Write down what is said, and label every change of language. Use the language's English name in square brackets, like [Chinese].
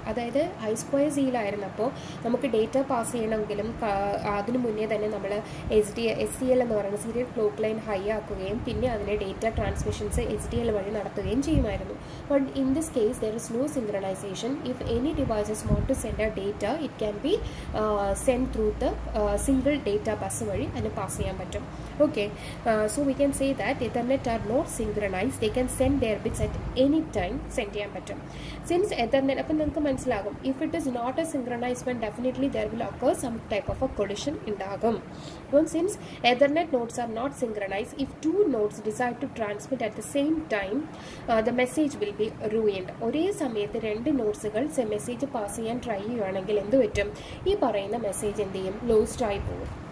[Malayalam] അതായത് I2Cയിലായിരുന്നപ്പോൾ നമുക്ക് data pass ചെയ്യണമെങ്കിലും അതിനു മുന്നേ തന്നെ നമ്മൾ SCL എന്ന് പറയുന്ന സീരിയൽ ക്ലോക്ക് ലൈൻ ഹൈ ആക്കുകയും പിന്നെ അതിനെ ഡേറ്റ ട്രാൻസ്മിഷൻസ് SDL വഴി നടത്തുകയും ചെയ്യുമായിരുന്നു. [English] But in this case there is no synchronization. If any devices want to send a data it can be send through the single data bus [Malayalam] വഴി അതിന് pass ചെയ്യാൻ പറ്റും. [English] Okay, so we can say that internet are not synchronized. They can send their bits at any time. [Malayalam] Send ചെയ്യാൻ പറ്റും. [English] Since Ethernet, [Malayalam] അപ്പം നിങ്ങൾക്ക് മനസ്സിലാകും, [English] if it is not a synchronized one, definitely there will occur some type of a collision [Malayalam] ഉണ്ടാകും. [English] Since Ethernet nodes are not synchronized, if two nodes decide to transmit at the same time, the message will be ruined. [Malayalam] ഒരേ സമയത്ത് രണ്ട് നോഡ്സുകൾ message pass ചെയ്യാൻ try ചെയ്യുകയാണെങ്കിൽ എന്ത് പറ്റും, ഈ പറയുന്ന മെസ്സേജ് എന്ത് ചെയ്യും, ലോസ്റ്റ് ആയി പോകും.